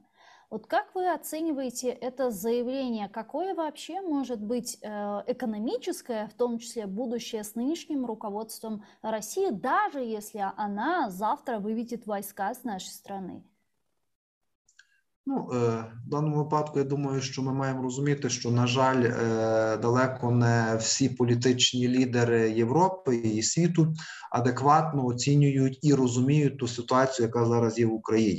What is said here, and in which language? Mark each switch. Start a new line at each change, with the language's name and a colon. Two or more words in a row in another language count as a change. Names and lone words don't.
Russian: Вот как вы оцениваете это заявление? Какое вообще может быть экономическое, в том числе будущее с нынешним руководством России, даже если она завтра выведет войска с нашей страны?
Ukrainian: Ну, в даному випадку, я думаю, що ми маємо розуміти, що, на жаль, далеко не всі політичні лідери Європи і світу адекватно оцінюють і розуміють ту ситуацію, яка зараз є в Україні.